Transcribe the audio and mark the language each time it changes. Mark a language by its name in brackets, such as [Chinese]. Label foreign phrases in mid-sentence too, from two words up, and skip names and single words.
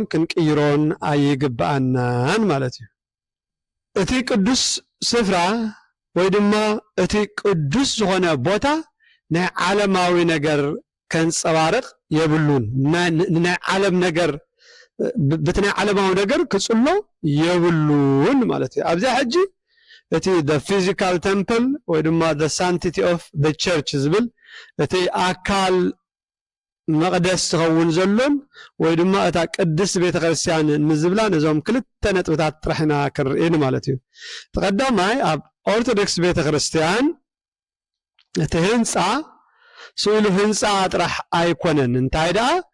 [Tigrinya] ክንቅይሮን ኣይግብአናን ማለት እዩ እቲ ቅዱስ ስፍራ ወይ ድማ እቲ ቅዱስ ዝኾነ ቦታ ናይ ዓለማዊ ነገር ከንጸባርቕ የብሉን ናይ ዓለም ነገር በቲ ናይ ዓለማዊ ነገር ክጽሎ የብሉን ማለት እዩ ኣብዛ ሕጂ እቲ [English] the physical temple [Tigrinya] ወይ ድማ [English] the sanctity of the church [Tigrinya] ዝብል እቲ ኣካል መቅደስ ዝኸውን ዘሎን ወይ ድማ እታ ቅድስት ቤተክርስትያን ንዝብላ ነዞም ክልተ ነጥብታት ጥራሕና ክንርእን ማለት እዩ ተቀዳማይ ኣብ ኦርቶዶክስ ቤተክርስትያን እቲ ህንፃ ስእሉ ህንፃ ጥራሕ ኣይኮነን እንታይ ደኣ